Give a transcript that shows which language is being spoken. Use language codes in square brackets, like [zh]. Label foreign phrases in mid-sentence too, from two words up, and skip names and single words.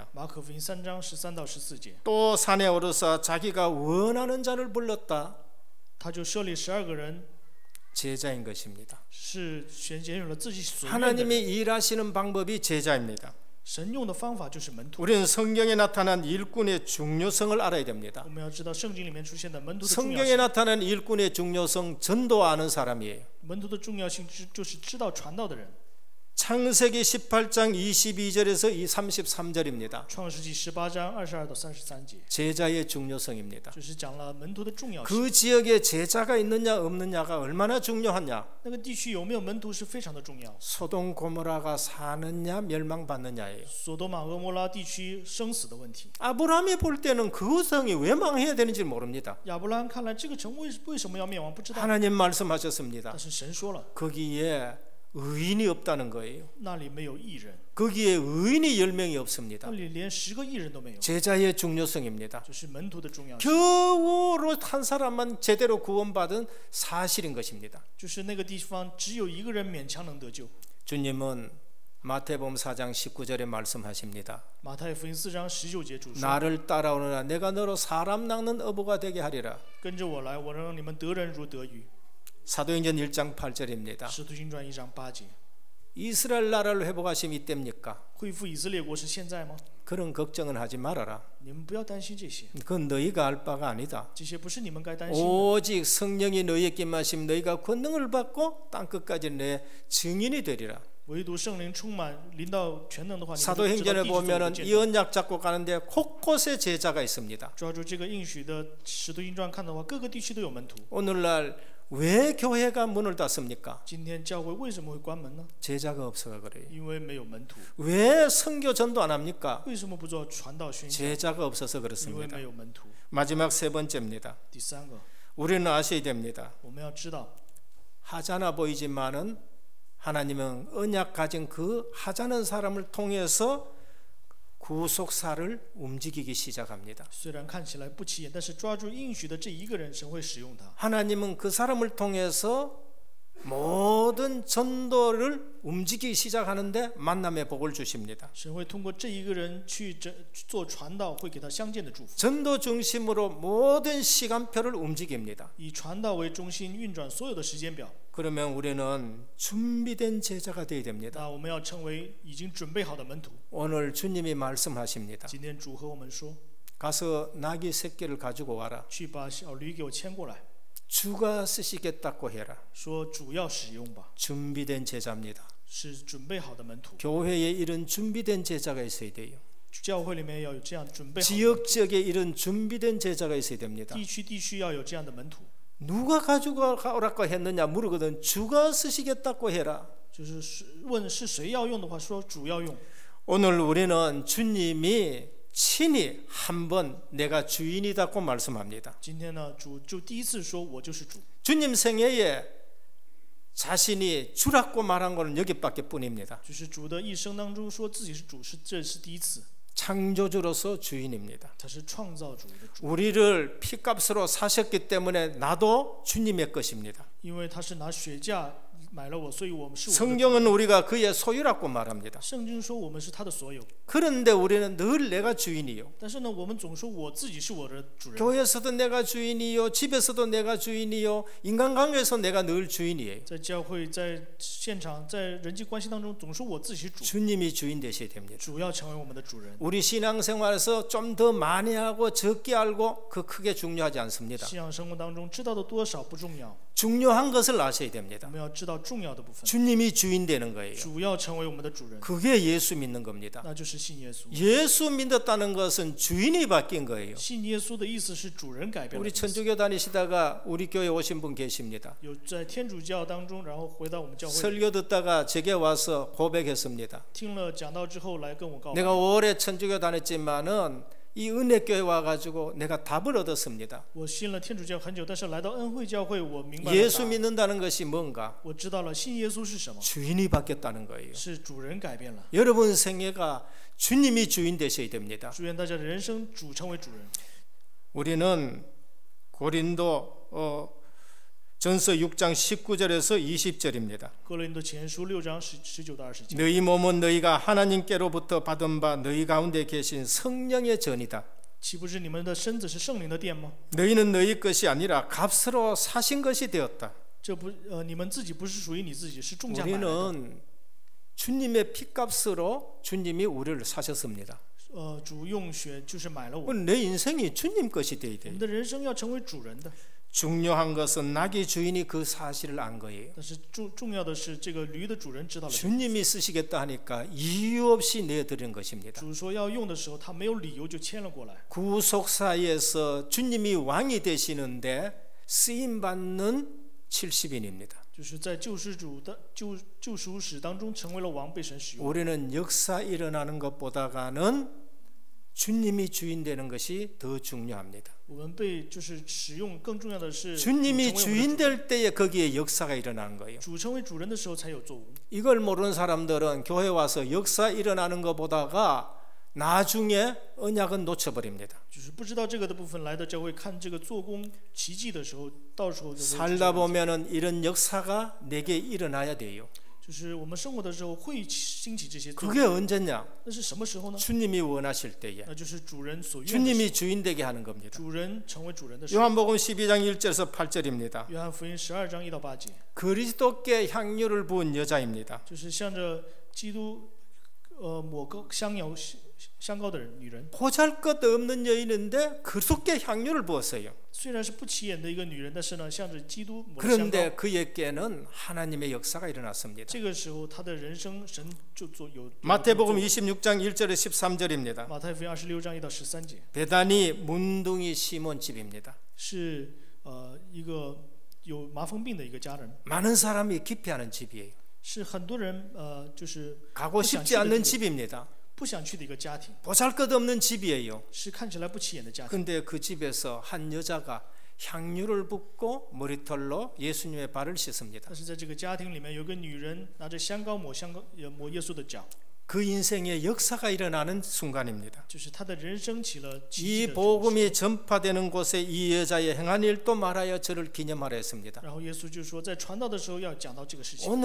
[zh] 马可福音3章13到14节， [ko] 또 산에 오르사 자기가 원하는 자를 불렀다. [zh] 他就设立12个人， [ko] 제자인 것입니다. [zh] 是选用了自己所愿的人。 [ko] 하나님이 일하시는 방법이 제자입니다. [zh] 神用的方法就是门徒。 [ko] 우리는 성경에 나타난 일꾼의 중요성을 알아야 됩니다. [zh] 我们要知道圣经里面出现的门徒的重要 [ko] 성경에 [zh] 性。 [ko] 나타난 일꾼의 중요성 전도하는 사람이에요. [zh] 门徒的重要性就是知道传道的人。 [ko] 창세기 18장 22절에서 33절입니다. [zh] 创世纪18章22到33节， [ko] 제자의 중요성입니다. [zh] 就是讲了门徒的重要性。 [ko] 그 지역에 제자가 있느냐 없느냐가 얼마나 중요하냐? [zh] 那个地区有没有门徒是非常的重要。 [ko] 소돔 고모라가 사느냐 멸망받느냐예요. [zh] 索多玛、俄摩拉地区生死的问题。 [ko] 아브라함이 볼 때는 그 성이 왜 망해야 되는지 모릅니다. [zh] 亚伯拉罕看来，这个城为什么要灭亡？不知道。 [ko] 하나님 말씀하셨습니다. [zh] 但是神说了， [ko] 거기에 의인이 없다는 거예요. [zh] 那里没有义人， [ko] 거기에 의인이 10명이 없습니다. [zh] 那里连10个义人都没有。 [ko] 제자의 중요성입니다. [zh] 就是门徒的重要性， [ko] 겨우로 한 사람만 제대로 구원받은 사실인 것입니다. [zh] 就是那个地方只有一个人勉强能得救。 [ko] 주님은 마태복음 4장 19절에 말씀하십니다. [zh] 马太福音4章19节主说： [ko] 나를 따라오느라 내가 너로 사람 낚는 어부가 되게 하리라. [zh] 跟着我来，我让你们得人如得鱼。 [ko] 사도행전 1장 8절입니다. [zh] 使徒行传1章8节， [ko] 이스라엘 나라를 회복하심이 이때입니까? [zh] 恢复以色列国是现在吗？ [ko] 그런 걱정은 하지 말아라. [zh] 你们不要担心这些， [ko] 그건 너희가 알 바가 아니다. [zh] 这些不是你们该担心的。 [ko] 오직 성령이 너희에게 임하심 너희가 권능을 받고 땅끝까지 내 증인이 되리라. [zh] 唯独圣灵充满临到全能的话，你们就知道 [ko] 사도행전에 [zh] 地主怎么 [ko] 보면은 [zh] 见 [ko] 이 [zh] 证。 [ko] 언약 잡고 가는데 곳곳에 제자가 있습니다. [zh] 抓住这个应许的使徒行传看的话，各个地区都有门徒。 [ko] 오늘날 왜 교회가 문을 닫습니까? [zh] 今天教会为什么会关门呢？ [ko] 제자가 없어서 그래요. [zh] 因为没有门徒。 [ko] 왜 선교 전도 안 합니까? [zh] 为什么不做传道宣教？ [ko] 제자가 없어서 [zh] 因为 [ko] 그렇습니다. [zh] 没有门徒。 [ko] 마지막 세 번째입니다. [zh] 第三个， [ko] 우리는 아셔야 됩니다. [zh] 我们要知道， [ko] 하찮아 보이지만은 하나님은 언약 가진 그 하찮은 사람을 통해서 구속사를 움직이기 시작합니다. [zh] 虽然看起来不起眼，但是抓住应许的这一个人，神会使用他。 [ko] 하나님은 그 사람을 통해서 모든 전도를 움직이기 시작하는데 만남의 복을 주십니다. [zh] 神会通过这一个人去做传道，会给他相见的祝福。 [ko] 전도 중심으로 모든 시간표를 움직입니다. [zh] 以传道为中心运转所有的时间表。 [ko] 그러면 우리는 준비된 제자가 되어야 됩니다. [zh] 那我们要成为已经准备好的门徒。 [ko] 오늘 주님이 말씀하십니다. [zh] 今天主和我们说， [ko] 가서 나귀 새끼를 가지고 와라. [zh] 去把小驴给我牵过来， [ko] 주가 쓰시겠다고 해라. [zh] 说主要使用吧， [ko] 준비된 제자입니다. [zh] 是准备好的门徒。 [ko] 교회에 이런 준비된 제자가 있어야 돼요. [zh] 教会里面要有这样准备好的， [ko] 지역지역에 이런 준비된 제자가 있어야 됩니다. [zh] 地区要有这样的门徒。 [ko] 누가 가지고 오라고 했느냐 물으거든. 주가 쓰시겠다고 해라. [zh] 就是问是谁要用的话，说主要用。 [ko] 오늘 우리는 주님이 친히 한번 내가 주인이다고 말씀합니다. [zh] 今天呢，主就第一次说我就是主。 [ko] 주님 생애에 자신이 주라고 말한 것은 여기밖에 뿐입니다. [zh] 就是主的一生当中说自己是主，这是第一次。 [ko] 창조주로서 주인입니다. [zh] 他是创造主的主， [ko] 우리를 피값으로 사셨기 때문에 나도 주님의 것입니다. [zh] 因为他是拿血价买了我，所以我们是我的。 [ko] 성경은 우리가 그의 소유라고 말합니다. [zh] 圣经说我们是他的所有， [ko] 그런데 우리는 늘 내가 주인이요. [zh] 但是呢，我们总说我自己是我的主人。 [ko] 교회에서도 내가 주인이요. 집에서도 내가 주인이요. 인간관계에서 내가 늘 주인이에요. [zh] 在教会、在现场、在人际关系当中，总说我自己是主， [ko] 주님이 주인 되셔야 됩니다. [zh] 主要成为我们的主人。 [ko] 우리 신앙생활에서 좀 더 많이 하고 적게 알고 그 크게 중요하지 않습니다. [zh] 信仰生活当中知道的多少不重要， [ko] 중요한 것을 아셔야 [zh] 我 [ko] 됩니다. [zh] 们要知道重要的部分。 [ko] 주님이 주인 되는 거예요. [zh] 主要成为我们的主人， [ko] 그게 예수 믿는 겁니다. [zh] 那就是信耶稣。 [ko] 예수 믿었다는 것은 주인이 바뀐 거예요. [zh] 信耶稣的意思是主人改变了 [ko] 우리 [zh] 意思。 [ko] 천주교 다니시다가 우리 교회 오신 분 계십니다. [zh] 有在天主教当中，然后回到我们教会， [ko] 설교 듣다가 제게 와서 고백했습니다. [zh] 听了讲道之后来跟我告白。 [ko] 내가 오래 천주교 다녔지만은 이 은혜교회 와가지고 내가 답을 얻었습니다. [zh] 我信了天主教很久，但是来到恩惠教会，我明白了答 [ko] 예수 [zh] 案。 [ko] 믿는다는 것이 뭔가? [zh] 我知道了信耶稣是什么， [ko] 주인이 바뀌었다는 거예요. [zh] 是主人改变了。 [ko] 여러분 생애가 주님이 주인 되셔야 됩니다. [zh] 祝愿大家的人生主成为主人。 [ko] 우리는 고린도 전서 6장 19절에서 20절입니다. [zh] 哥林多前书6章19到20节。 [ko] 너희 몸은 너희가 하나님께로부터 받은 바 너희 가운데 계신 성령의 전이다. [zh] 岂不是你们的身子是圣灵的殿吗？ [ko] 너희는 너희 것이 아니라 값으로 사신 것이 되었다. [zh] 这不你们自己不是属于你自己，是重价买来的。 [ko] 우리는 주님의 피값으로 주님이 우리를 사셨습니다. [zh] 主用血就是买了我。 [ko] 내 인생이 주님 것이 돼야 [zh] 我 [ko] 돼요. [zh] 们的人生要成为主人的， [ko] 중요한 것은 나귀 주인이 그 사실을 안 거예요. [zh] 但是重要的是这个驴的主人知道了。 [ko] 주님이 쓰시겠다 하니까 이유 없이 내드리는 것입니다. [zh] 主说要用的时候，他没有理由就牵了过来。 [ko] 구속사에서 주님이 왕이 되시는데 쓰임 받는 70인입니다. [zh] 就是在救赎主的救赎史当中成为了王，被神使用。 [ko] 우리는 역사 일어나는 것보다가는 주님이 주인 되는 것이 더 중요합니다. [zh] 我们被就是使用，更重要的是 [ko] 주님이 [zh] 主成为我们的 [ko] 주인 될 때에 거기에 역사가 일어나는 거예요. [zh] 主成为主人的时候才有作为。 [ko] 이걸 모르는 사람들은 교회 와서 역사 일어나는 것보다가 나중에 언약은 놓쳐버립니다. [zh] 就是不知道这个的部分来到教会看这个做工奇迹的时候，到时候就会 [ko] 살다 보면은 이런 역사가 내게 일어나야 돼요. [zh] 就是我们生活的时候会兴起这些作 [ko] 그게 [zh] 为， [ko] 언제냐? [zh] 那是什么时候呢？ [ko] 주님이 원하실 때에 [zh] 那就是主人所愿的时 [ko] 주님이 주인 되게 하는 [zh] 候， [ko] 겁니다. [zh] 主人成为主人的时候。 [ko] 요한복음 12장 1절에서 8절입니다. [zh] 约翰福音12章1到8节， [ko] 그리스도께 향유를 부은 여자입니다. [zh] 就是向着基督抹膏香膏的女人， [ko] 보잘것없는 여인인데 그리스도께 향유를 부었어요. [zh] 虽然是不起眼的一个女人，但是呢，向着基督抹了香膏。 [ko] 그런데 그에게는 하나님의 역사가 일어났습니다. [zh] 这个时候，她的人生神就有 [ko] 마태복음 26장 1절에 13절입니다. [zh] 马太福音26章1到13节， [ko] 베다니 문둥이 시몬 집입니다. [zh] 是一个有麻风病的一个家人， [ko] 많은 사람이 기피하는 집이에요. [zh] 是很多人就是 [ko] 가고 싶지 않는 집입니다. [zh] 不想去的一个家庭， [ko] 보잘것없는 집이에요. [zh] 是看起来不起眼的家庭。 [ko] 근데 그 집에서 한 여자가 향유를 붓고 머리털로 예수님의 발을 씻습니다. [zh] 但是在这个家庭里面，有个女人拿着香膏抹耶稣的脚， [ko] 그 인생의 역사가 일어나는 순간입니다. [zh] 就是她的人生起了奇 [ko] 이 [zh] 迹的 [ko] 복음이 전파되는 곳에 이 여자의 행한 일도 말하여 저를 기념하라 했습니다. [zh] 然后耶稣就说，在传道的时候要讲到这个事情。